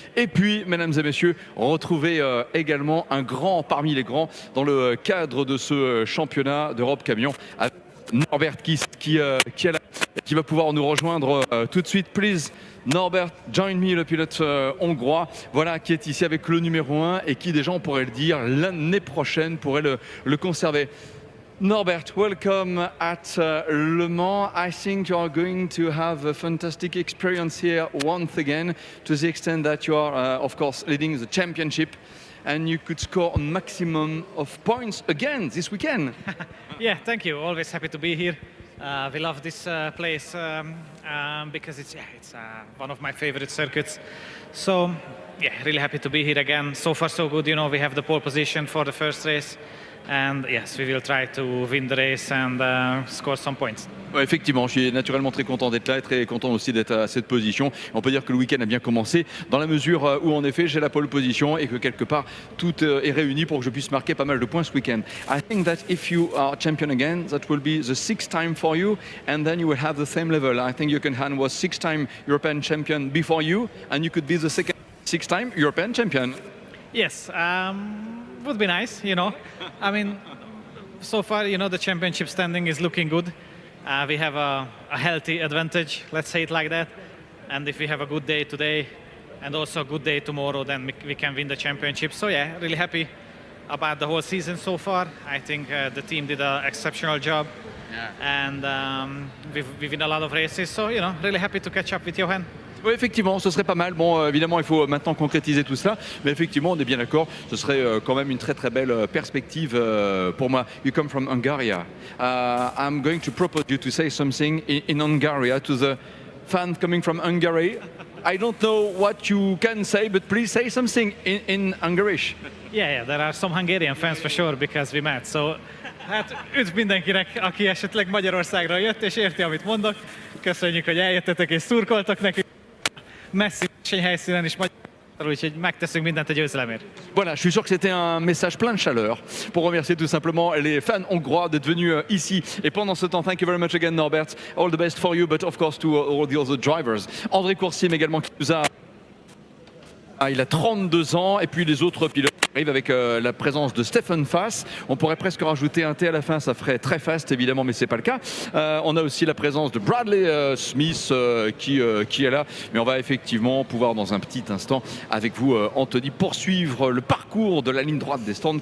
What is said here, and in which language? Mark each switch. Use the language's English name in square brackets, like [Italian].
[French] Et puis, mesdames et messieurs, retrouver également un grand parmi les grands dans le cadre de ce championnat d'Europe camion, avec Norbert Kiss qui va pouvoir nous rejoindre tout de suite. [English] Please, Norbert, join me, [French] le pilote hongrois, voilà, qui est ici avec le numéro 1 et qui déjà, on pourrait le dire, l'année prochaine pourrait le conserver. [English] Norbert, welcome at Le Mans. I think you are going to have a fantastic experience here once again, to the extent that you are, of course, leading the championship, and you could score a maximum of points again this weekend. Yeah, thank you. Always happy to be here. We love this place because it's one of my favorite circuits. So yeah, really happy to be here again. So far so good. You know, we have the pole position for the first race. And yes, we will try to win the race and score some points. [French] Ouais, effectivement, je suis naturellement très content d'être là et très content aussi d'être à cette position. On peut dire que le week-end a bien commencé dans la mesure où en effet j'ai la pole position et que quelque part tout est réuni pour que je puisse marquer pas mal de points ce week-end. [English] I think that if you are champion again, that will be the 6th time for you and then you will have the same level. I think Jochen Hahn was 6-time European champion before you and you could be the 6th-time European champion. Yes, would be nice, you know. I mean, so far, you know, the championship standing is looking good. We have a healthy advantage, let's say it like that. And if we have a good day today and also a good day tomorrow, then we can win the championship. So yeah, really happy about the whole season so far. I think the team did an exceptional job. Yeah. And we win a lot of races. So, you know, really happy to catch up with Jochen. [French] Oui, effectivement, ce serait pas mal. Bon, évidemment, il faut maintenant concrétiser tout cela. Mais effectivement, on est bien d'accord. Ce serait quand même une très très belle perspective pour moi. [English] You come from Hungary. I'm going to propose you to say something in Hungary to the fans coming from Hungary. I don't know what you can say, but please say something in Hungarish. Yeah, there are some Hungarian fans for sure because we met. [Hungarian] So, hát üdv mindenkinek, aki esetleg Magyarországról jött és érti, amit mondok. Köszönjük, hogy eljöttetek és szurkoltak nekünk. Messzi helyszínen is Magyarországról, úgyhogy megteszünk mindent a győzelemért. [French] Voilà, je suis sûr que c'était un message plein de chaleur pour remercier tout simplement les fans hongrois d'être venus ici. Et pendant ce temps, [English] thank you very much again Norbert. All the best for you, but of course to all the other drivers. [French] André Coursier également qui nous a... Il a 32 ans et puis les autres pilotes arrivent avec la présence de Stefan Fass. On pourrait presque rajouter un T à la fin, ça ferait très fast évidemment, mais c'est pas le cas. On a aussi la présence de Bradley Smith qui est là, mais on va effectivement pouvoir dans un petit instant avec vous Anthony poursuivre le parcours de la ligne droite des stands.